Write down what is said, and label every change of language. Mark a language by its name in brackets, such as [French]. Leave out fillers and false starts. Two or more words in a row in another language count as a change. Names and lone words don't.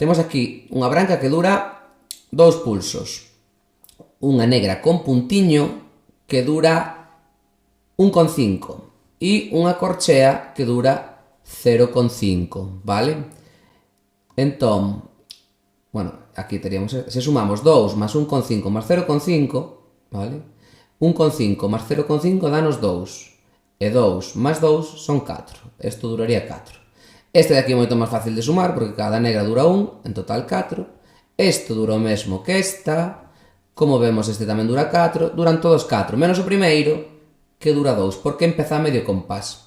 [Galician] Temos aquí unha branca que dura 2 pulsos. Unha negra con puntiño que dura 1,5. E unha corchea que dura 0,5, vale? Entón, bueno, aquí teríamos, se sumamos 2 más 1,5 más 0,5, vale? 1,5 más 0,5 danos 2. E 2 más 2 son 4. Isto duraría 4. Este de aquí é moito máis fácil de sumar, porque cada negra dura 1, en total 4. Isto dura o mesmo que esta. Como vemos, este tamén dura 4. Duran todos 4, menos o primeiro, que dura 2, porque empeza a medio compás.